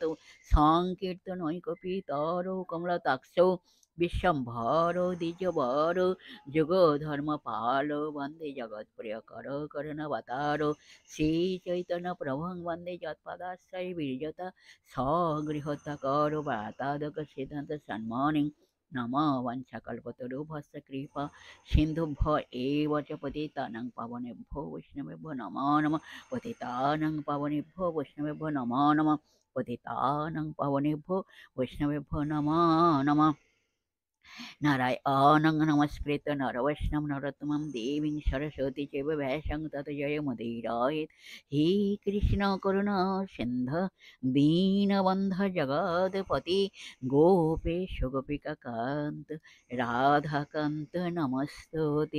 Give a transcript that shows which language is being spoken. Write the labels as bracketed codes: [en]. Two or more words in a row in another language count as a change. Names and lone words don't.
[sa] সংকীর্তনৈকপিতর কমলতাক্ষ বিশ্বম্ভর দ্বিজবর যুগ ধর্ম পাল বন্দে জগৎ প্রিয় কর করুণাবতার শ্রী চৈতন্য প্রভুং বন্দে যৎপদাশ্রয় বিরজতা স্বগৃহতা কর বাতাদক সিদ্ধান্ত সন্মানিং নম বঞ্ছাকল্পতরুভ্যশ্চ কৃপা সিন্ধুভ্য এব চ পতিতানাং পাবনেভ্যো বৈষ্ণবেভ্যো নমো নমঃ। পতিতানাং পাবনেভ্যো বৈষ্ণবেভ্যো নমো নমঃ। পতিতানাং পাবনেভ্যো বৈষ্ণবেভ্যো নমো নমঃ। নারায়ণং নমস্কৃত্য নরবৈষ্ণব নরোত্তমং দেবীং সরস্বতী চৈব ব্যাসং তত জয়মুদীরয়েৎ। হে কৃষ্ণ করুণা সিন্ধু দীনবন্ধু জগৎপতি গোপেশ গোপিকা কান্ত রাধাকান্ত নমস্তুতে।